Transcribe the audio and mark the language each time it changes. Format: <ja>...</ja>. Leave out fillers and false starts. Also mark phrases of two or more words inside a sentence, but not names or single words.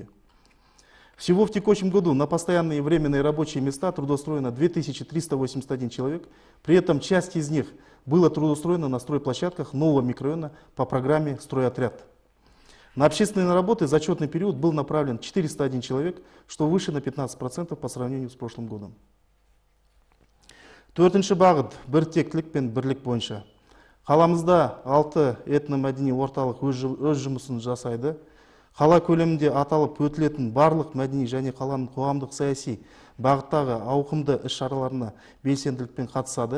<ru>Всего в текущем году на постоянные и временные рабочие места трудоустроено 2381 человек, при этом часть из них было трудоустроено на стройплощадках нового микрорайона по программе «Стройотряд». На общественные работы за отчетный период был направлен 401 человек, что выше на 15% по сравнению с прошлым годом.</ru> <kk>4-ші бағыт біртектілік пен бірлік бойынша. Қаламызда 6 этномәдени орталық өз жұмысын жасайды. Қала көлемінде аталып өтілетін барлық мәдени және қаланың қоғамдық саяси бағыттағы ауқымды іс-шараларына белсенділікпен қатысады.</kk>